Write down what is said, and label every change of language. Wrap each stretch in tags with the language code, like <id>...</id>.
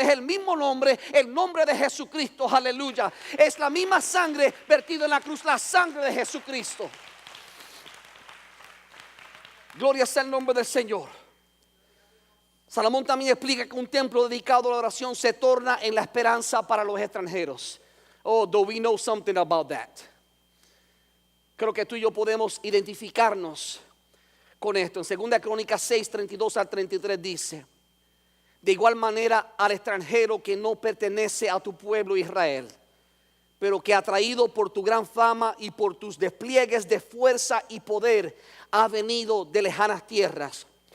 <es>Es el mismo nombre, el nombre de Jesucristo. Aleluya. Es la misma sangre vertida en la cruz, la sangre de Jesucristo. Gloria sea el nombre del Señor. Salomón también explica que un templo dedicado a la oración se torna en la esperanza para los extranjeros.</es> <en>Oh, do we know something about that?</en> <es>Creo que tú y yo podemos identificarnos con esto. En 2 Crónicas 6, 32 al 33 dice: de igual manera al extranjero que no pertenece a tu pueblo Israel, pero que atraído por tu gran fama y por tus despliegues de fuerza y poder, ha venido de lejanas tierras.</es>